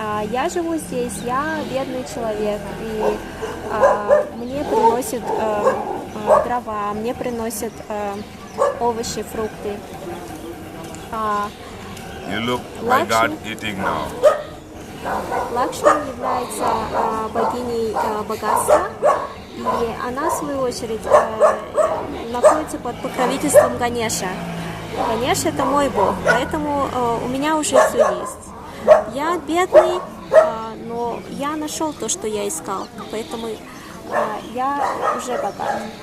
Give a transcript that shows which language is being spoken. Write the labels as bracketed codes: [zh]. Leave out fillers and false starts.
[ru] Я живу здесь, я бедный человек, и мне приносят дрова, мне приносят овощи, фрукты. [en] You look my God eating now. [ru] Лакшми является богиней богатства, и она, в свою очередь, находится под покровительством Ганеша. Ганеша – это мой бог, поэтому у меня уже все есть. Я бедный, но я нашел то, что я искал, поэтому я уже богат.